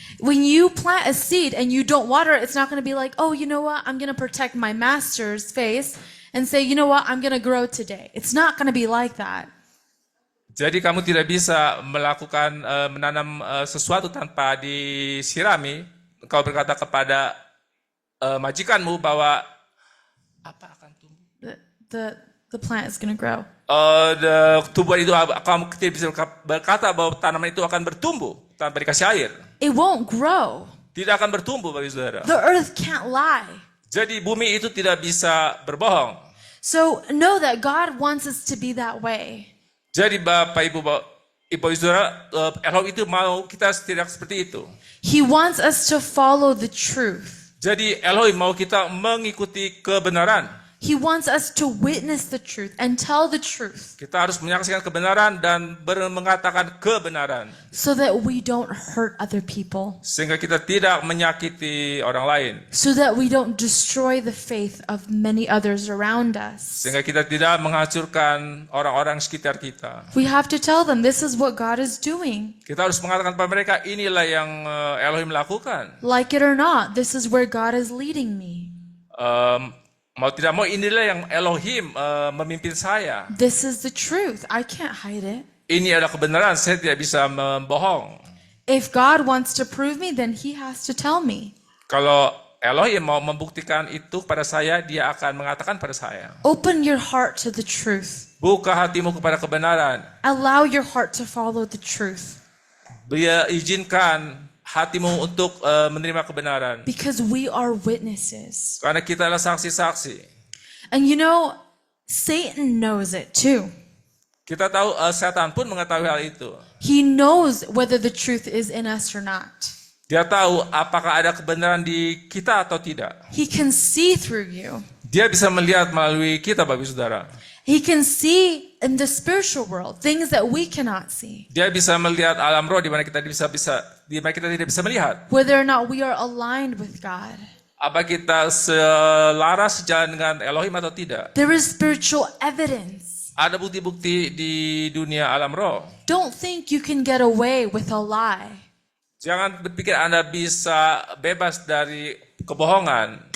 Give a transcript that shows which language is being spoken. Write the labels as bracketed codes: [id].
[en] When you plant a seed and you don't water it, it's not going to be like, oh, you know what? I'm going to protect my master's face and say, you know what? I'm going to grow today. It's not going to be like that. [id] Jadi kamu tidak bisa melakukan menanam sesuatu tanpa disirami. Engkau berkata kepada majikanmu bahwa apa akan tumbuh? [en] The plant is going to grow. [id] Tumbuhan itu kamu tidak bisa berkata bahwa tanaman itu akan bertumbuh tanpa dikasih air. [en] It won't grow. [id] Tidak akan bertumbuh bagi saudara. [en] The earth can't lie. [id] Jadi bumi itu tidak bisa berbohong. [en] So know that God wants us to be that way. [id] Jadi Bapak Ibu saudara, Elohim itu mau kita tidak seperti itu. [en] He wants us to follow the truth. [id] Jadi Elohim mau kita mengikuti kebenaran. [en] He wants us to witness the truth and tell the truth [id] Kita harus menyaksikan kebenaran dan mengatakan kebenaran. [en] so that we don't hurt other people, [id] Sehingga kita tidak menyakiti orang lain. [en] so that we don't destroy the faith of many others around us. [id] Sehingga kita tidak menghancurkan orang-orang sekitar kita. [en] We have to tell them this is what God is doing. [id] Kita harus mengatakan kepada mereka, inilah yang Elohim lakukan. [en] Like it or not, this is where God is leading me. [id] Mau tidak mau inilah yang Elohim memimpin saya. [en] This is the truth. I can't hide it. [id] Ini adalah kebenaran, saya tidak bisa membohong. [en] If God wants to prove me, then He has to tell me. [id] Kalau Elohim mau membuktikan itu pada saya, dia akan mengatakan pada saya. [en] Open your heart to the truth. [id] Buka hatimu kepada kebenaran. [en] Allow your heart to follow the truth. [id] Dia izinkan hatimu untuk menerima kebenaran. [en] Because we are witnesses. [id] Karena kita adalah saksi-saksi. [en] And you know, Satan knows it too. [id] Kita tahu setan pun mengetahui hal itu. [en] He knows whether the truth is in us or not. [id] Dia tahu apakah ada kebenaran di kita atau tidak. [en] He can see through you. [id] Dia bisa melihat melalui kita, Bapak Saudara. [en] He can see in the spiritual world things that we cannot see. [id] Dia bisa melihat alam roh di mana kita tidak bisa melihat. [en] Whether or not we are aligned with God. [id] Apa kita selaras sejalan dengan Elohim atau tidak? [en] There is spiritual evidence. [id] Ada bukti-bukti di dunia alam roh. [en] Don't think you can get away with a lie. [id] Jangan berpikir Anda bisa bebas dari kebohongan.